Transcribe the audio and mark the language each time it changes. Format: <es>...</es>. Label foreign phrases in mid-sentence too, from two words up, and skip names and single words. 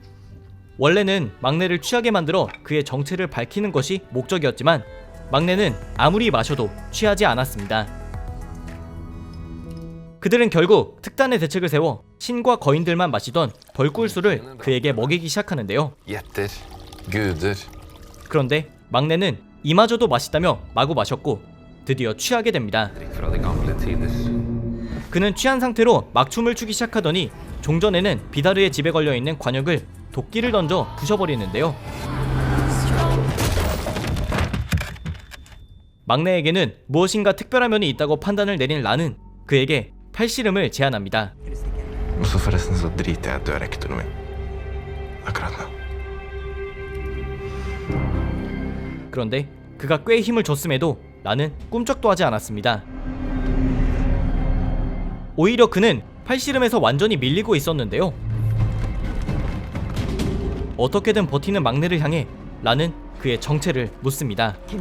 <ko>원래는 막내를 취하게 만들어 그의 정체를 밝히는 것이 목적이었지만 막내는 아무리 마셔도 취하지 않았습니다. 그들은 결국 특단의 대책을 세워 신과 거인들만 마시던 벌꿀술을 그에게 먹이기 시작하는데요.</ko> <no>Gjetter. Guder.</no> <ko>그런데 막내는 이마저도 맛있다며 마구 마셨고 드디어 취하게 됩니다.</ko> <no>Fra de gamle tider.</no> <ko>그는 취한 상태로 막 춤을 추기 시작하더니 종전에는 비다르의 집에 걸려있는 관역을 도끼를 던져 부셔버리는데요. 막내에게는 무엇인가 특별한 면이 있다고 판단을 내린 라는 그에게 팔씨름을 제안합니다.</ko> <no>Og så forresten så driter jeg i at du er rektoren min. Akkurat nå.</no> <ko>그런데 그가 꽤 힘을 줬음에도 라는 꿈쩍도 하지 않았습니다. 오히려 그는 팔씨름에서 완전히 밀리고 있었는데요. 어떻게든 버티는 막내를 향해 라는 그의 정체를 묻습니다.</ko>